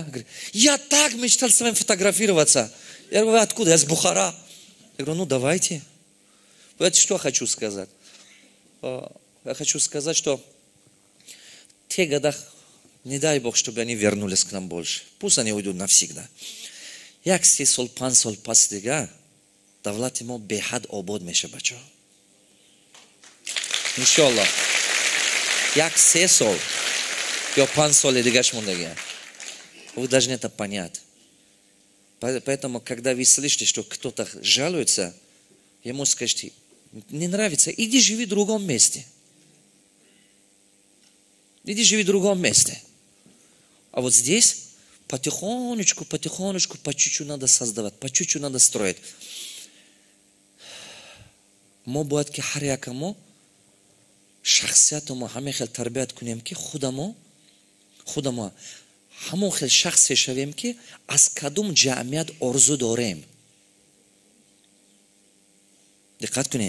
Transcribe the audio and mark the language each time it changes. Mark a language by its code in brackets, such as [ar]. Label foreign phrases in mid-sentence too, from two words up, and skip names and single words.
[ru] Говорит: я так мечтал с вами фотографироваться. Я говорю: вы откуда? Я с Бухара. Я говорю: ну давайте. Знаете, что я хочу сказать? Я хочу сказать, что в тех годах, не дай Бог, чтобы они вернулись к нам больше. Пусть они уйдут навсегда. [tg] Як 3 сол, 5 сол пас дига, давлати мо бехад обод меше, бачо. Иншаллах. Як 3 сол, я 5 сол дигаш мондега. [ru] Вы должны это понять. Поэтому, когда вы слышите, что кто-то жалуется, ему скажите: не нравится, иди живи в другом месте. Иди живи в другом месте. А вот здесь потихонечку, по чуть-чуть надо создавать, по чуть-чуть надо строить. [tg] Мо бояд ки ҳар якамо шахсиятамо ҳаме хел тарбият кунем ки худамо ҳамон хел шахсе шавем ки аз кадом ҷамъият орзу дорем. диққат кунед.